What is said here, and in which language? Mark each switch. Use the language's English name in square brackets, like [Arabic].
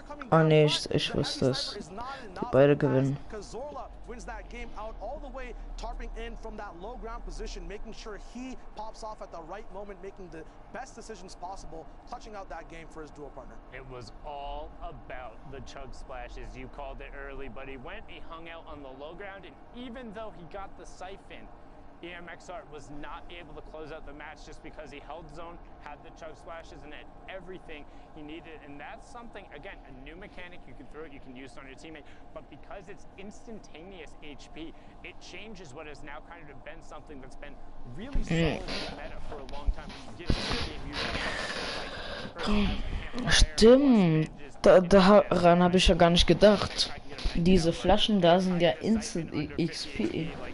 [German] Oh nee, ich wusste es. Die beide gewinnen. [English] wins that game out all the way, tarping in from that low ground position, making sure he pops off at the right moment, making the best decisions possible, clutching out that game for his duo partner. It was all about the chug splashes. You called it early, but he went, he hung out on the low ground, and even though he got the siphon, EMXR was not able to close out the match just because he held zone, had the chug splashes, and had everything he needed. And that's something, again, a new mechanic. You can throw it, you can use it on your teammate, but because it's instantaneous HP, it changes what has now kind of been something that's been really solid in the meta for a long time. You get [German] Stimmt, daran habe ich ja gar nicht gedacht. Diese Flaschen da sind ja Instant XP.